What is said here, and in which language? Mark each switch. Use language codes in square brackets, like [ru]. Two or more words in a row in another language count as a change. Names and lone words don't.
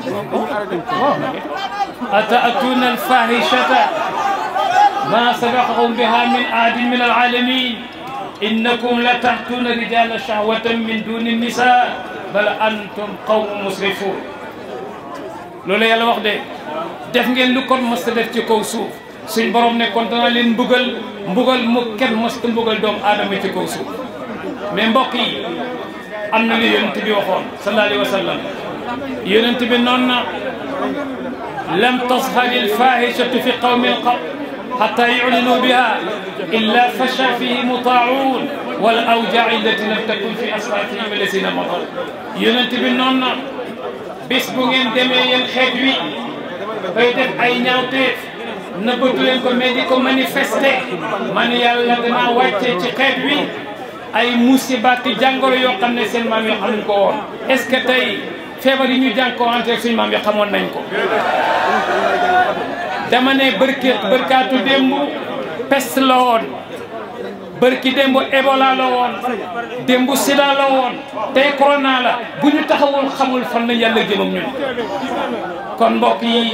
[ar] أتأتون الفاحشة ما سبقكم بها من أحد من العالمين إنكم لتأتون الرجال شهوة من دون النساء بل أنتم قوم مسرفون [wo] loolu yàlla wax de def ngeen lu kon mos a def ci kaw suuf suñ borom ne kon dana leen mbugal mu kenn mos a mbugal doomu aadama ci kaw suuf mais mbokk yi am na li yonent bi waxoon [ar] صلى الله عليه وسلم [wo] yonent bi noonu na [ar] لم تظهر الفاحشة في قوم قط حتى يعلنوا بها إلا فشا فيهم الطاعون و الأوجاع التي لم تكن في أسلافهم الذين مضوا [wo] yonent bi noonu na bis bu ngeen demee yéen xeet wi bay def ay ñaawteef nëbbatu leen ko mais di ko manifester man yàlla danaa wàcce ci xeet wi ay musibaati jàngoro yoo xam ne seen maam yi xamuñ ko woon [fr] est-ce que [wo] tey feebar yi ñu jànkuwante suñu maam yi xamoon nañ ko dama ne bërkaatu démb peste la woon bërki démb Ebola la woon démb sida la woon tey corona la bu ñu taxawul xamul fan la yàlla jëmam ñun kon mbokk yi